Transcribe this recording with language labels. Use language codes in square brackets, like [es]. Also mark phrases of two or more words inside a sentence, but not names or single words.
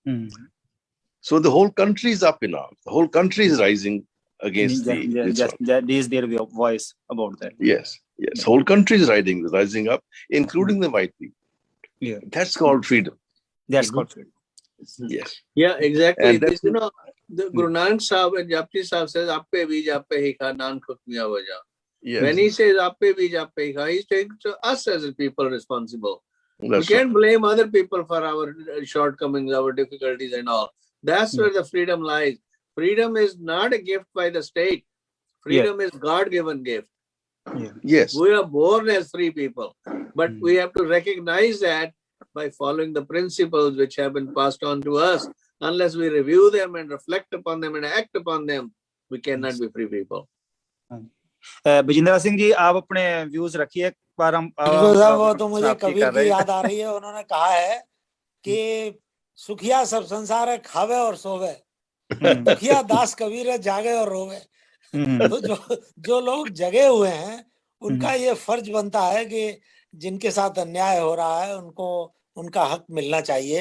[en] So the whole country is up in arms. The whole country is rising against that is their voice about that. Yes. Whole country is rising up, including the white people. Yeah. That's called freedom. That's called freedom. Yes. Yeah, exactly. And This, the Guru Nanak Sahib and Japji Sahib says, [pa] "ਆਪੇ ਬੀਜ ਆਪੇ ਹੀ ਖਾ, ਨਾਨਕ ਹੁਕਮੀਆ ਵਾਜਾ." [en] When he says [pa] "ਆਪੇ ਬੀਜ ਆਪੇ ਹੀ ਖਾ," [en] he's taking us as a people responsible. We can't blame other people for our shortcomings, our difficulties, and all. That's where the freedom lies. Freedom is not a gift by the state. Freedom is God-given gift. Yes. We are born as free people, but we have to recognize that by following the principles which have been passed on to us. Unless we review them and reflect upon them and act upon them, we cannot be free people. [hi] विजेंद्र सिंह जी, आप अपने व्यूज रखिए। पर हम वो तो मुझे कबीर की याद आ रही है। उन्होंने कहा है कि सुखिया सब संसार है, खावे और सोवे, दुखिया दास कबीर है, जागे और रोवे। तो जो लोग जगे हुए हैं, उनका ये फर्ज बनता है कि जिनके साथ अन्याय हो रहा है उनको उनका हक मिलना चाहिए।